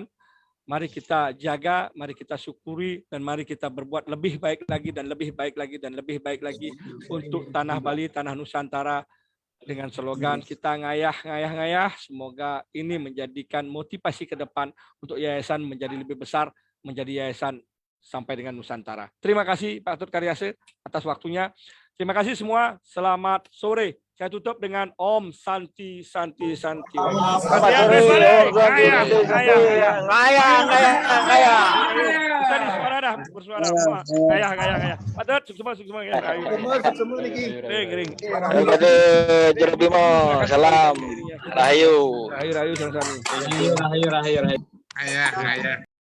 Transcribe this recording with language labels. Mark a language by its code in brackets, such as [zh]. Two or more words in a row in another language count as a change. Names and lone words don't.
[id] Mari kita jaga, mari kita syukuri, dan mari kita berbuat lebih baik lagi dan lebih baik lagi dan lebih baik lagi untuk Tanah Bali, Tanah Nusantara, dengan slogan kita ngayah. Semoga ini menjadikan motivasi ke depan untuk yayasan menjadi lebih besar, menjadi yayasan sampai dengan Nusantara. Terima kasih Pak Atut Karyase atas waktunya. Terima kasih semua. Selamat sore. Saya tutup dengan Om Santi. Bersuara semua. Ngayah. Patut semua. Semua niki. Ring. Jero Bima, salam. Rahayu. Rahayu sama-sama. Rahayu. Ayah.